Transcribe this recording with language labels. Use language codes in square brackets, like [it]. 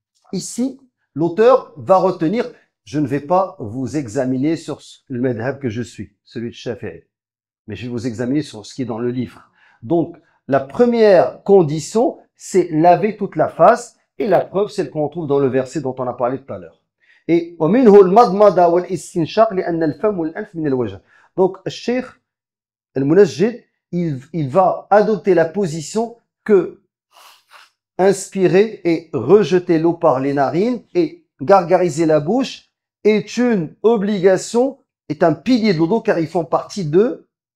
[fr] Ici, l'auteur va retenir, je ne vais pas vous examiner sur le madhab que je suis, celui de Shafi'i, mais je vais vous examiner sur ce qui est dans le livre. Donc, la première condition, c'est laver toute la face, et la preuve, c'est ce qu'on trouve dans le verset dont on a parlé tout à l'heure. [ar] Et ومنه المضمضة والاستنشاق لأن الفم والأنف من الوجه. [fr] Donc, Cheikh Al-Munajjid, il va adopter la position que inspirer et rejeter l'eau par les narines et gargariser la bouche est une obligation, est un pilier de l'eau car ils font partie de...